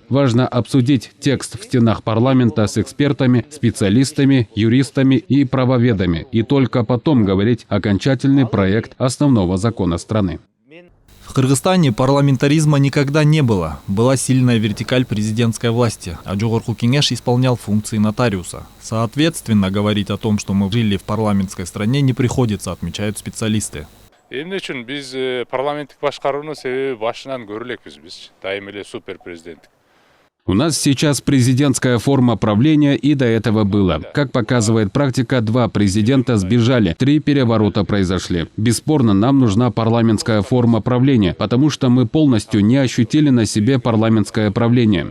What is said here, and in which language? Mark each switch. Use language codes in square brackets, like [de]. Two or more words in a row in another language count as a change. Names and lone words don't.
[ru] Важно обсудить текст в стенах парламента с экспертами, специалистами, юристами и правоведами, и только потом говорить окончательный проект основного закона страны. В Кыргызстане парламентаризма никогда не было. Была сильная вертикаль президентской власти, а Жогорку Кеңеш исполнял функции нотариуса. Соответственно, говорить о том, что мы жили в парламентской стране, не приходится, отмечают специалисты. [ky] Эмне үчүн биз парламенттик башкарууну себеби башынан көрү элекпиз биз. Дайым эле супер президент. [ru] У нас сейчас президентская форма правления, и до этого было. Как показывает практика, 2 президента сбежали, 3 переворота произошли. Бесспорно, нам нужна парламентская форма правления, потому что мы полностью не ощутили на себе парламентское правление.